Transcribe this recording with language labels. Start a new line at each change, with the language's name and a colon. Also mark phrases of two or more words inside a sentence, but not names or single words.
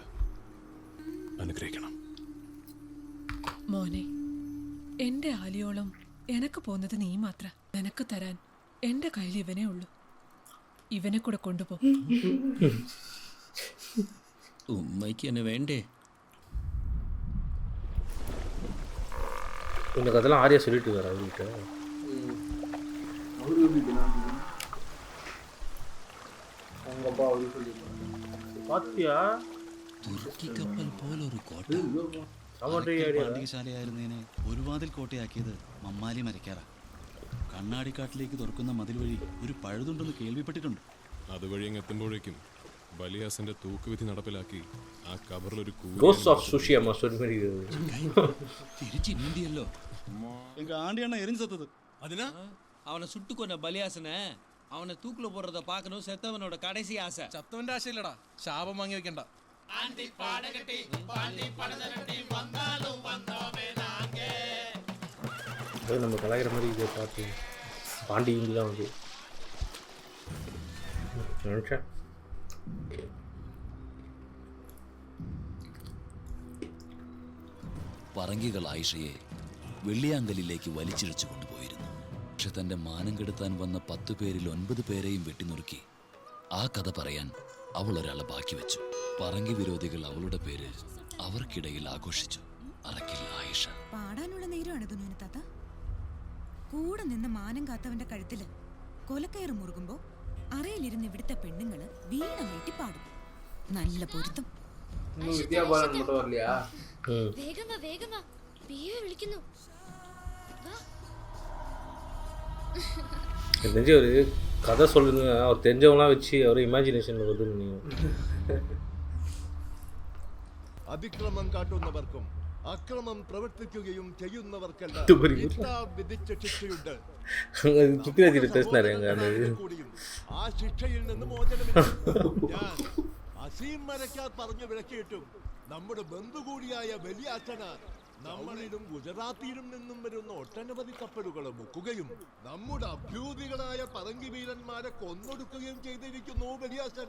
Malayalam: അനുഗ്രഹിക്കണം മോനെ. എന്റെ ആലിയോളം എനക്ക് പോന്നത് നീ മാത്ര. നിനക്ക് തരാൻ എന്റെ കയ്യിൽ ഇവനേ ഉള്ളൂ. ഇവനെ കൂടെ കൊണ്ടുപോ. ഉമ്മയ്ക്ക് എന്നെ വേണ്ടേ?
Tamil: உனக்கு அதெல்லாம் ஆரியா சொல்லிட்டு வர அவர்கிட்ட. பாத்தியா
Malayalam: തുർക്കി കപ്പൽ പോലൊരു കോട്ട. പാണ്ഡികശാലയായിരുന്നതിനെ ഒരു വാതിൽ കോട്ടയാക്കിയത് മമ്മാലി മരക്കാറ. കണ്ണാടിക്കാട്ടിലേക്ക് തുറക്കുന്ന മതിൽ വഴി ഒരു പഴുതുണ്ടെന്ന് കേൾവിപ്പെട്ടിട്ടുണ്ട്. അതുവഴി എത്തുമ്പോഴേക്കും ബലിയാസിന്റെ തൂക്കുവിധി നടപ്പിലാക്കി ആ കബറിലൊരു തിരിച്ചിന്ത്യല്ലോ. ആണ്ടിയാണ് എരിഞ്ഞു സത്തത്. അതിനാ
Tamil: அவனை சுட்டு கொண்ட பலியாசனை அவனை தூக்குல போடுறத பார்க்கணும். செத்தவனோட கடைசி ஆசை.
Malayalam: ചത്തവന്റെ ആശയില്ലടാ, ശാപം വാങ്ങി വെക്കണ്ട.
Tamil: நம்ம கலாய்கிற மாதிரி இதை பார்த்து பாண்டி தான் வந்து நினச்சேன்.
Malayalam: പറങ്കികൾ ആയിഷയെ വെള്ളിയാങ്കലിലേക്ക് വലിച്ചിഴച്ചു കൊണ്ടുപോയിരുന്നു. പക്ഷെ തന്റെ മാനം കെടുത്താൻ വന്ന 10 പേരിൽ 9 പേരെയും വെട്ടിനുറുക്കി ആ കഥ പറയാൻ അവൾ ഒരാളെ ബാക്കി വെച്ചു. പറങ്കി വിരോധികൾ അവളുടെ പേര് അവർക്കിടയിൽ ആഘോഷിച്ചു. അറക്കിൽ ആയിഷ. പാടാനുള്ള നേരമാണിത് താത്ത. കൂടെ നിന്ന് മാനം കാത്തവന്റെ കഴുത്തില് കൊലക്കയറ് മുറുകുമ്പോ അറയിലിരുന്ന് ഇവിടുത്തെ പെണ്ണുങ്ങള് വീണ വീട്ടി പാടും. നല്ല പൊരുത്തം.
Tamil: தெரிஞ்ச ஒரு கதை சொல்லுங்க. அவர் தெரிஞ்சவங்களாம் வச்சு அவர் இமேஜினேஷனில் வருதுன்னு
Malayalam: അതിക്രമം കാട്ടുന്നവർക്കും അക്രമം പ്രവർത്തിക്കുകയും ചെയ്യുന്നവർക്കെല്ലാം വിധിച്ച ശിക്ഷയുണ്ട്. ആ ശിക്ഷയിൽ നിന്ന് മോചനമില്ല. ഞാൻ അസീം മരക്കാർ പറഞ്ഞു വിളക്കിയിട്ടും നമ്മുടെ ബന്ധു കൂടിയായ വലിയ അച്ഛനാർ നമ്മളിലും ഗുജറാത്തിലും നിന്നും വരുന്ന ഒട്ടനവധി കപ്പലുകൾ മുക്കുകയും നമ്മുടെ അഭ്യൂതികളായ പറങ്കി വീരന്മാരെ കൊന്നൊടുക്കുകയും ചെയ്തിരിക്കുന്നു വലിയാസൻ.